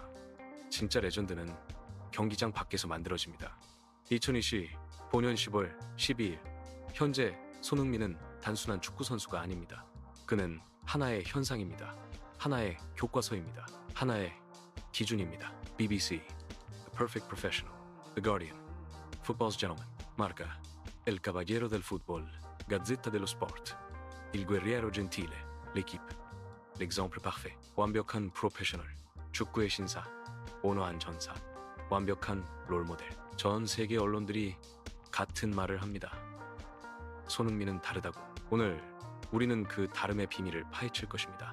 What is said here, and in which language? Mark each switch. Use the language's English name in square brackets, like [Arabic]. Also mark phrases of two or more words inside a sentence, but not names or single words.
[Korean] 진짜 레전드는 경기장 밖에서 만들어집니다. 2020 본년 10월 12일 현재 손흥민은 단순한 축구 선수가 아닙니다. 그는 하나의 현상입니다. 하나의 교과서입니다. 하나의 기준입니다. [English] BBC, The Perfect Professional, The Guardian, Football's Gentleman, [Spanish] Marca, El Caballero del Fútbol, Gazzetta dello Sport, [Italian] Il Guerriero Gentile, [Spanish] L'Equipe, [French] L'exemple parfait. [Korean] 완벽한 프로페셔널, 축구의 신사, 온화한 전사, 완벽한 롤모델. 전 세계 언론들이 같은 말을 합니다. 손흥민은 다르다고. 오늘 우리는 그 다름의 비밀을 파헤칠 것입니다.